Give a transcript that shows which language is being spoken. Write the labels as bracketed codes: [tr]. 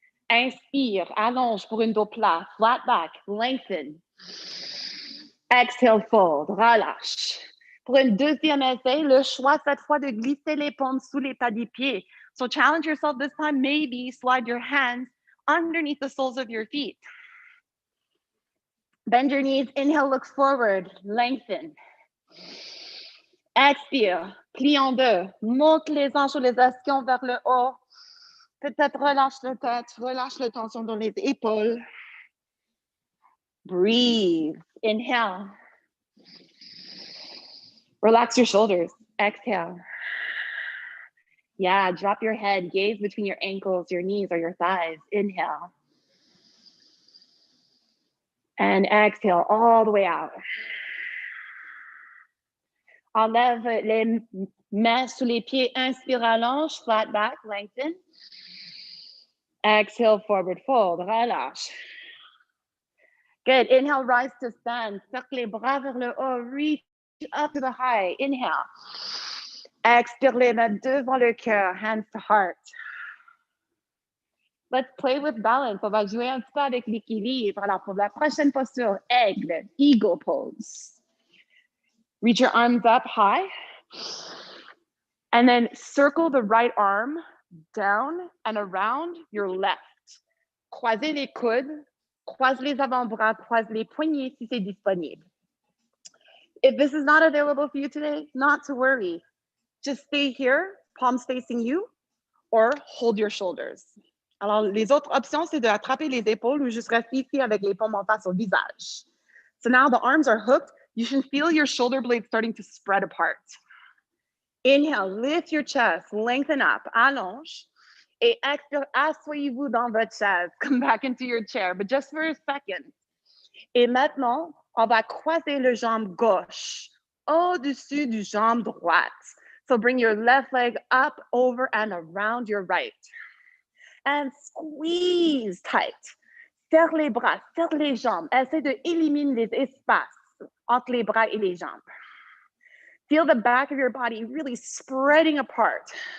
[fr] Inspire, allonge pour une dos plate, [en] flat back, lengthen. Exhale, fold, [fr] relâche. Pour une deuxième essai, le choix cette fois de glisser les paumes sous les pas des pieds. [en] So challenge yourself this time, maybe slide your hands underneath the soles of your feet. Bend your knees, inhale, look forward, lengthen. [fr] Expire, plie en deux, monte les hanches ou les ischions vers le haut. Peut-être relâche la tête, relâche la tension dans les épaules. [en] Breathe. Inhale. Relax your shoulders. Exhale. Yeah, drop your head, gaze between your ankles, your knees, or your thighs. Inhale. And exhale all the way out. [fr] Enlève les mains sous les pieds. Inspire, allonge, [en] flat back, lengthen. Exhale, forward fold, relâche. Good, inhale, rise to stand. [fr] Cercle les bras vers le haut, [en] reach up to the high. Inhale. [fr] Expire les mains devant le cœur, [en] hands to heart. Let's play with balance. [fr] On va jouer un petit peu avec l'équilibre. Alors, pour la prochaine posture, aigle, eagle pose. [en] Reach your arms up high. And then circle the right arm down and around your left. [fr] Croisez les coudes, croise les avant-bras, croise les poignets si c'est disponible. [en] If this is not available for you today, not to worry. Just stay here, palms facing you, or hold your shoulders. [fr] Alors, les autres options, c'est d'attraper les épaules ou juste rester ici avec les paumes en face au visage. [en] So now the arms are hooked. You should feel your shoulder blades starting to spread apart. Inhale, lift your chest, lengthen up, allonge. [fr] Et expire, asseyez-vous dans votre chaise. [en] Come back into your chair, but just for a second. [fr] Et maintenant, on va croiser le jambe gauche au-dessus du jambe droite. [en] So bring your left leg up, over, and around your right. And squeeze tight. [fr] Serre les bras, serre les jambes. Essaie de éliminer les espaces entre les bras et les jambes. [en] Feel the back of your body really spreading apart.